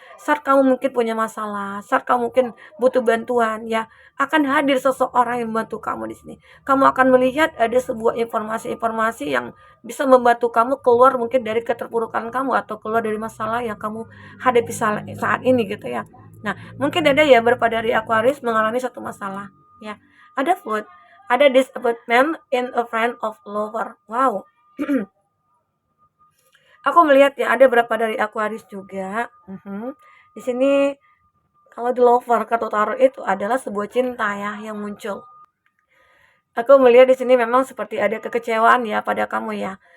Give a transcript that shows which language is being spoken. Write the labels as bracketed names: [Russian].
[Indonesian] Saat kamu mungkin punya masalah, saat kamu mungkin butuh bantuan ya, akan hadir seseorang yang membantu kamu di sini. Kamu akan melihat ada sebuah informasi-informasi yang bisa membantu kamu keluar mungkin dari keterpurukan kamu atau keluar dari masalah yang kamu hadapi saat ini gitu ya. Nah, mungkin ada ya beberapa dari Aquarius mengalami satu masalah ya. Ada [English] flood, [Indonesian] ada [English] disappointment in a friend of lover. Wow. [Indonesian] Aku melihat ya ada beberapa dari Aquarius juga. Di sini kalau di lover kartu tarot itu adalah sebuah cinta ya yang muncul. Aku melihat di sini memang seperti ada kekecewaan ya pada kamu ya.